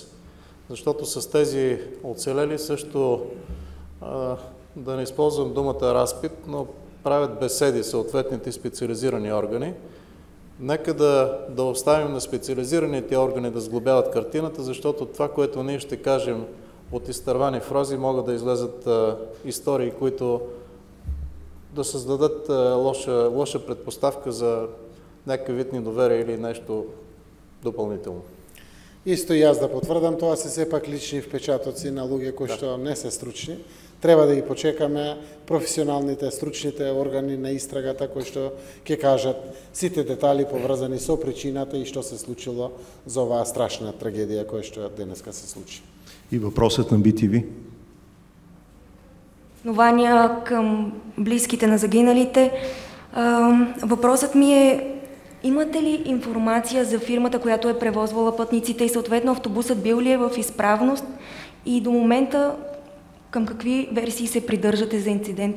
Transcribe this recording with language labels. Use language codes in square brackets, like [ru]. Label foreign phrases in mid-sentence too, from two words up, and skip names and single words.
[bg] Защото с тези оцелели също, да не използвам думата разпит, но правят беседи съответните специализирани органи Нека да оставим на специализираните органи да сглобяват картината, защото това, което ние ще кажем от изтървани фрази, могат да излезат истории, които да създадат лоша предпоставка за някакъв вид недоверие или нещо допълнително. [mk] Исто и аз да потвърдам, това се все пак лични впечатъци на луѓе кои што не се стручни. Треба да ги почекаме професионалните, стручните органи на истрагата кои што ќе кажат сите детали поврзани со причината и што се случило за оваа страшна трагедија која што денеска се случи. [bg] И въпросът на BTV. Основания към близките на загиналите. Въпросът ми е: имате ли информация за фирмата, която е превозвала пътниците и съответно автобусът бил ли е в изправност и до момента към какви версии се придържате за инцидента?